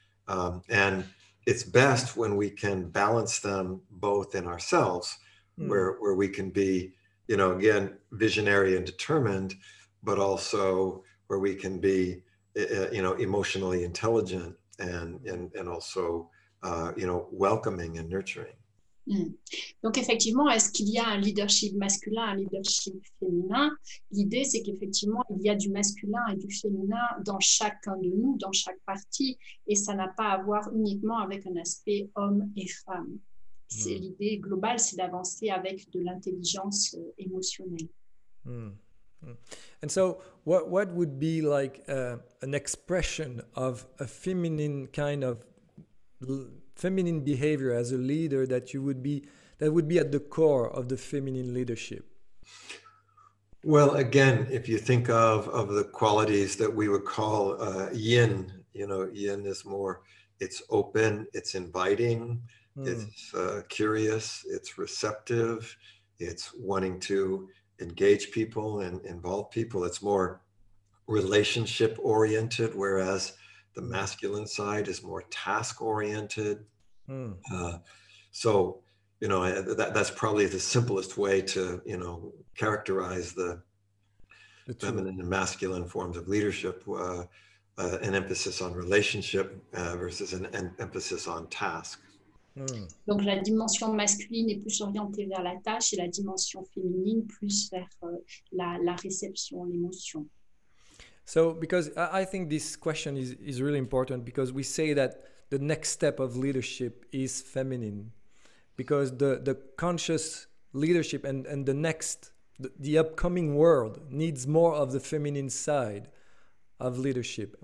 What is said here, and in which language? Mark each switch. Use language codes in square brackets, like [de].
[en] And it's best when we can balance them both in ourselves, where we can be, again, visionary and determined, but also where we can be, emotionally intelligent and also, welcoming and nurturing. [fr] Donc effectivement, est-ce qu'il y a un leadership masculin, un leadership féminin? L'idée, c'est qu'effectivement, il y a du masculin et du féminin dans chacun de nous, dans chaque partie, et ça n'a pas à voir uniquement avec un aspect homme et femme. C'est l'idée globale, c'est d'avancer avec de l'intelligence émotionnelle. [en] And so what would be like an expression of a feminine kind of feminine behavior as a leader that would be at the core of the feminine leadership? Well, again, if you think of the qualities that we would call yin, yin is more, it's open, it's inviting, it's curious, it's receptive, it's wanting to engage people and involve people. It's more relationship oriented, whereas the masculine side is more task oriented. So, that's probably the simplest way to, characterize the feminine and masculine forms of leadership, an emphasis on relationship versus an emphasis on task. [fr] Donc la dimension masculine est plus orientée vers la tâche et la dimension féminine plus vers la réception, l'émotion. [en] So, because I think this question is really important, because we say that the next step of leadership is feminine, because the conscious leadership and the upcoming world needs more of the feminine side of leadership.